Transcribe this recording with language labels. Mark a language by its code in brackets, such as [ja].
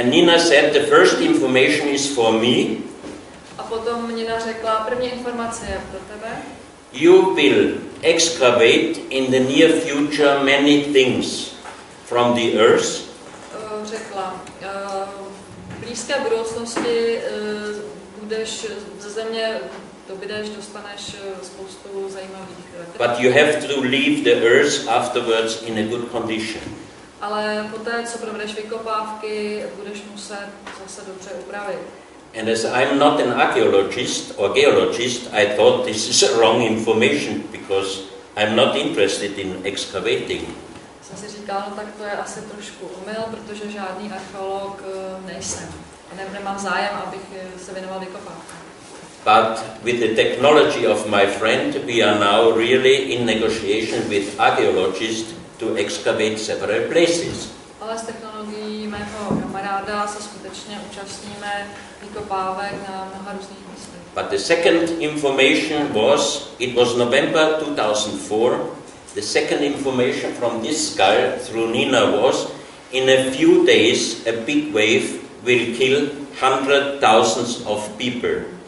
[en] And Nina said the first information is for me. [cs] A potom Nina řekla, první informace je pro tebe. [en] You will excavate in the near future many things from the earth. [cs] Řekla, v blízké budoucnosti budeš ze země dostaneš spoustu zajímavých věcí. [en] But you have to leave the earth afterwards in a good condition. [cs] Ale poté, co provedeš vykopávky, budeš muset zase dobře upravit. [en] And as I'm not an archaeologist or geologist, I thought this is a wrong information because I'm not interested in excavating. [cs] Jsem si říkal, no tak to je asi trošku omyl, protože žádný archeolog nejsem. Nemám zájem, abych se věnoval vykopávkám. [en] But with the technology of my friend, we are now really in negotiation with archaeologists to excavate several places. [cs] Ale s technologií mého kamaráda se skutečně účastníme vykopávek na mnoha různých místech. [en] But the second information was, it was November 2004, the second information from this skull through Nina was, in a few days a big wave will kill 100,000 of people.